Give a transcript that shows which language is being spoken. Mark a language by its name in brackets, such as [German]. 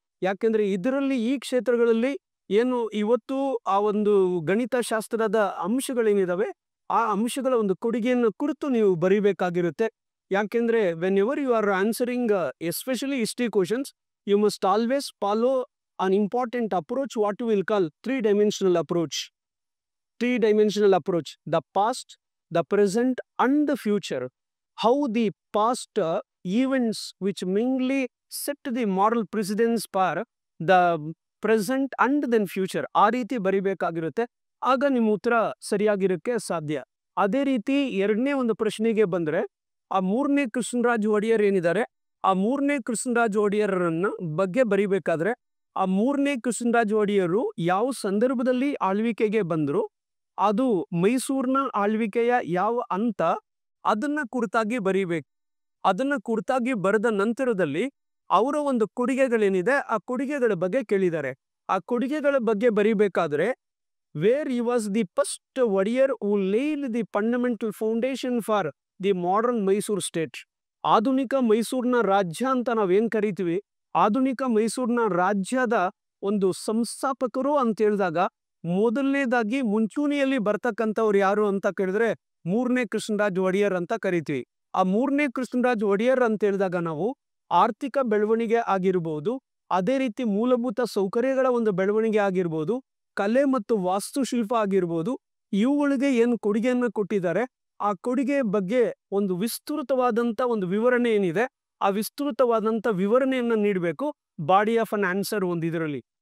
[Kannada] ಯಾಕೆಂದ್ರೆ ಇದರಲ್ಲಿ ಈ ಕ್ಷೇತ್ರಗಳಲ್ಲಿ ಏನು ಇವತ್ತು ಆ ಒಂದು ಗಣಿತಶಾಸ್ತ್ರದ ಅಂಶಗಳೇನಿದಾವೆ ಆ ಅಂಶಗಳ ಒಂದು ಕೊಡುಗೆಯನ್ನು ಕುರಿತು ನೀವು ಬರೀಬೇಕಾಗಿರುತ್ತೆ. ಯಾಕೆಂದ್ರೆ [English] Whenever you are answering especially history questions, you must always follow an important approach, what we will call three-dimensional approach. Three-dimensional approach: the past, the present and the future. How the past events which mainly set the moral precedence for the present and then future, [Kannada] ಆ ರೀತಿ ಬರಿಬೇಕಾಗಿರುತ್ತೆ. ಆಗ ನಿಮ್ಮ ಉತ್ತರ ಸರಿಯಾಗಿರಕ್ಕೆ ಸಾಧ್ಯ. ಅದೇ ರೀತಿ ಎರಡನೇ ಒಂದು ಪ್ರಶ್ನೆಗೆ ಬಂದ್ರೆ, ಆ 3ನೇ ಕೃಷ್ಣರಾಜ ಒಡೆಯರ್ ಏನಿದ್ದಾರೆ, ಆ 3ನೇ ಕೃಷ್ಣರಾಜ ಒಡೆಯರನ್ನ ಬಗ್ಗೆ ಬರಿಬೇಕಾದ್ರೆ ಆ 3ನೇ ಕೃಷ್ಣರಾಜ ಒಡೆಯರು ಯಾವ ಸಂದರ್ಭದಲ್ಲಿ ಆಳ್ವಿಕೆಗೆ ಬಂದ್ರು, ಅದು ಮೈಸೂರಿನ ಆಳ್ವಿಕೆಯ ಯಾವ ಹಂತ, ಅದನ್ನ ಕುರಿತಾಗಿ ಬರೀಬೇಕು. ಅದನ್ನ ಕುರಿತಾಗಿ ಬರೆದ ನಂತರದಲ್ಲಿ ಅವರ ಒಂದು ಕೊಡುಗೆಗಳೇನಿದೆ ಆ ಕೊಡುಗೆಗಳ ಬಗ್ಗೆ ಕೇಳಿದ್ದಾರೆ. ಆ ಕೊಡುಗೆಗಳ ಬಗ್ಗೆ ಬರೀಬೇಕಾದ್ರೆ [English] Where he was the first warrior who laid the fundamental foundation for the modern Mysore state. [Kannada] ಆಧುನಿಕ ಮೈಸೂರಿನ ರಾಜ್ಯ ಅಂತ ನಾವೇನ್ ಕರಿತೀವಿ, ಆಧುನಿಕ ಮೈಸೂರಿನ ರಾಜ್ಯದ ಒಂದು ಸಂಸ್ಥಾಪಕರು ಅಂತ ಹೇಳಿದಾಗ ಮೊದಲನೇದಾಗಿ ಮುಂಚೂಣಿಯಲ್ಲಿ ಬರ್ತಕ್ಕಂಥವ್ರು ಯಾರು ಅಂತ ಕೇಳಿದ್ರೆ 3ನೇ ಕೃಷ್ಣರಾಜ ಒಡೆಯರ್ ಅಂತ ಕರಿತೀವಿ. ಆ 3ನೇ ಕೃಷ್ಣರಾಜ ಒಡೆಯರ್ ಅಂತ ಹೇಳಿದಾಗ ನಾವು ಆರ್ಥಿಕ ಬೆಳವಣಿಗೆ ಆಗಿರ್ಬೋದು, ಅದೇ ರೀತಿ ಮೂಲಭೂತ ಸೌಕರ್ಯಗಳ ಒಂದು ಬೆಳವಣಿಗೆ ಆಗಿರ್ಬೋದು, ಕಲೆ ಮತ್ತು ವಾಸ್ತುಶಿಲ್ಪ ಆಗಿರ್ಬೋದು, ಇವುಗಳಿಗೆ ಏನು ಕೊಡುಗೆಯನ್ನು ಕೊಟ್ಟಿದ್ದಾರೆ ಆ ಕೊಡುಗೆ ಬಗ್ಗೆ ಒಂದು ವಿಸ್ತೃತವಾದಂತ ಒಂದು ವಿವರಣೆ ಏನಿದೆ ಆ ವಿಸ್ತೃತವಾದಂತ ವಿವರಣೆಯನ್ನ ನೀಡಬೇಕು [English] body of an answer [Kannada] ಒಂದು ಇದರಲ್ಲಿ.